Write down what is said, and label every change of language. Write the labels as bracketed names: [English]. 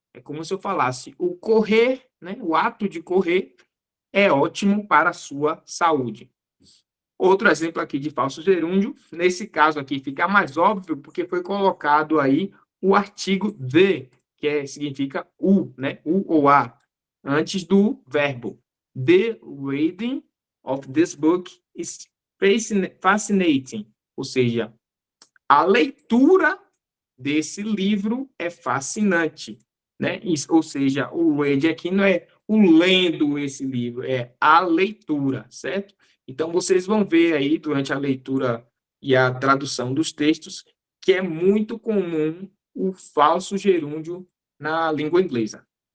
[Portuguese] É como se eu falasse, o correr, né? O ato de correr é ótimo para a sua saúde. Outro exemplo aqui de falso gerúndio, nesse caso aqui fica mais óbvio, porque foi colocado aí o artigo the, significa o, né? O ou a, antes do verbo. [English] The reading of this book is fascinating. [Portuguese] Ou seja, a leitura desse livro é fascinante, né? Ou seja, o read aqui não é o lendo esse livro, é a leitura, certo? Então, vocês vão ver aí, durante a leitura e a tradução dos textos, que é muito comum o falso gerúndio na língua inglesa.